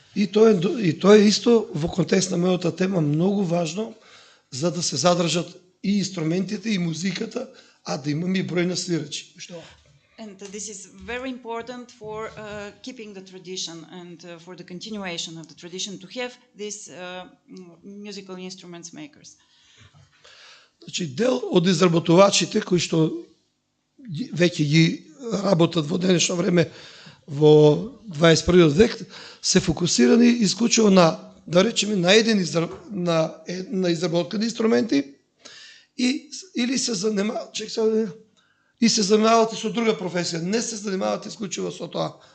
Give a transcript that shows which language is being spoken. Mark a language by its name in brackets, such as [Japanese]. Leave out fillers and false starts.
[Macedonian] И тоа е исто во контекст на мојата тема многу важно за да се задржат и инструментите и музиката, а да имаме и број на свирачи. [English] And this is very important for keeping the tradition and for the continuation of the tradition to have these musical instruments makers. [Macedonian] Значи, дел од изработувачите кои што веќе ги работат во денешно време во 21 век се фокусирани исклучиво на, да речеме, на изработка на инструменти или се занимаваат, и се занимавате со друга професија, не се занимавате исклучиво со тоа.